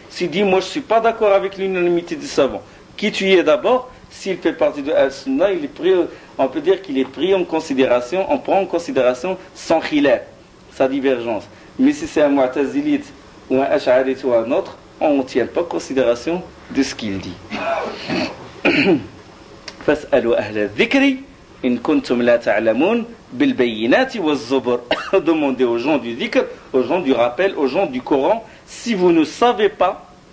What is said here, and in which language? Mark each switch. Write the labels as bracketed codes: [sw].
[fr] S'il dit, moi je ne suis pas d'accord avec l'unanimité des savants, qui tu es d'abord? S'il fait partie de Al-Sunnah, on peut dire qu'il est pris en considération, on prend en considération son khilaf, sa divergence. Mais si c'est un Mu'tazilite ou un Ash'arite ou un autre, on ne tient pas considération de ce qu'il dit. [ar] فاسألوا أهل الذكر إن كنتم لا تعلمون بالبينات والزبر. [fr] Demandez aux gens du dhikr, aux gens du rappel, aux gens du Coran, si vous ne savez pas.